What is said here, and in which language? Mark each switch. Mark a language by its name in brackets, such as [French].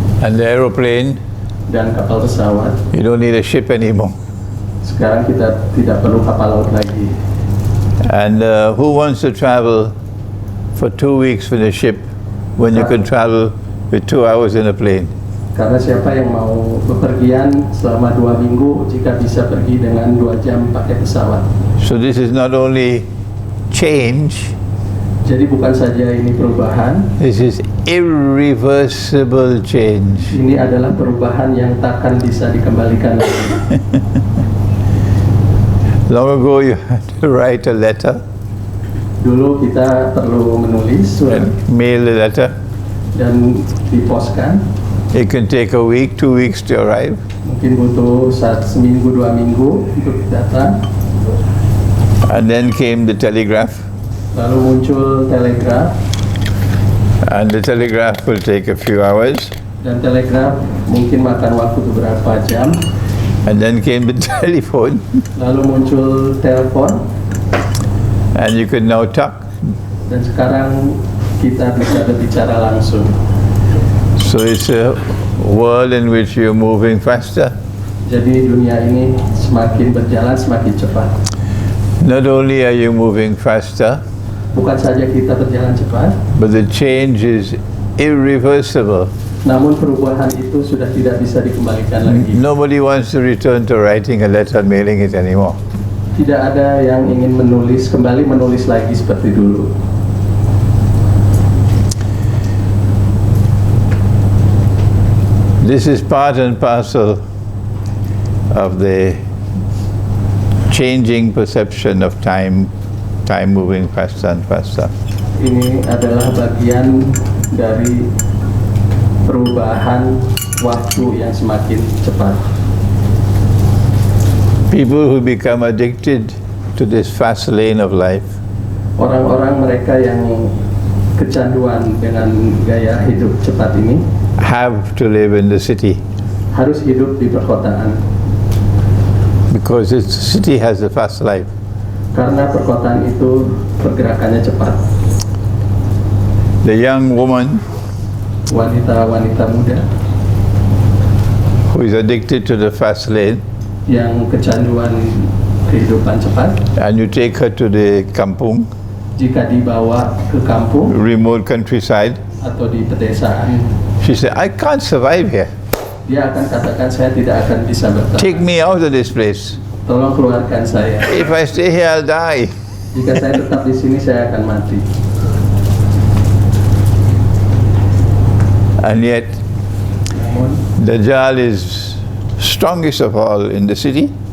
[English] and the aeroplane. [Indonesian] dan kapal pesawat. [English] You don't need a ship anymore. [Indonesian] Sekarang kita tidak perlu kapal laut lagi. [English] And who wants to travel for 2 weeks with a ship when you could travel with 2 hours in a plane? [Indonesian] Karena siapa yang mau bepergian selama 2 minggu jika bisa pergi dengan 2 jam pakai pesawat. [English] So this is not only change, [Indonesian] Jadi bukan saja ini perubahan, [English] this is irreversible change. [Indonesian] ini adalah perubahan yang takkan bisa dikembalikan lagi. [English] Long ago you had to write a letter [Indonesian] Dulu kita perlu menulis surat [English] and mail the letter. [Indonesian] dan diposkan. [English] It can take a week, 2 weeks to arrive. [Indonesian] Mungkin butuh seminggu, 2 minggu untuk datang. [English] And then came the telegraph, [Indonesian] Lalu muncul telegraf, [English] and the telegraph will take a few hours. [Indonesian] dan telegraf mungkin makan waktu beberapa jam. [English] And then came the telephone, [Indonesian] Lalu muncul telepon, [English] and you could now talk. [Indonesian] dan sekarang kita bisa berbicara langsung. [English] So it's a world in which you're moving faster. [Indonesian] Jadi dunia ini semakin berjalan semakin cepat. [English] Not only are you moving faster, [Indonesian] Bukan saja kita berjalan cepat, [English] but the change is irreversible. [Indonesian] namun perubahan itu sudah tidak bisa dikembalikan lagi. [English] Nobody wants to return to writing a letter and mailing it anymore. [Indonesian] Tidak ada yang ingin kembali menulis lagi seperti dulu. [English] This is part and parcel of the changing perception of time moving faster and faster. [Indonesian] Ini adalah bagian dari perubahan waktu yang semakin cepat. [English] People who become addicted to this fast lane of life [Indonesian] Orang-orang mereka yang kecanduan dengan gaya hidup cepat ini [English] have to live in the city [Indonesian] harus hidup di perkotaan. [English] because the city has a fast life. [Indonesian] Karena perkotaan itu pergerakannya cepat. [English] The young woman [Indonesian] Wanita-wanita muda [English] who is addicted to the fast lane [Indonesian] yang kecanduan kehidupan cepat, [English] and you take her to the kampung, [Indonesian] jika dibawa ke kampung [English] remote countryside, [Indonesian] atau di pedesaan, [English] she said, I can't survive here. [Indonesian] dia akan katakan, saya tidak akan bisa bertahan. [English] Take me out of this place. [Indonesian] Tolong keluarkan saya. [English] If I stay here, I'll die. [Indonesian] Jika saya tetap di sini, saya akan mati. [English] And yet, [Indonesian] Namun, [English] Dajjal is strongest of all in the city.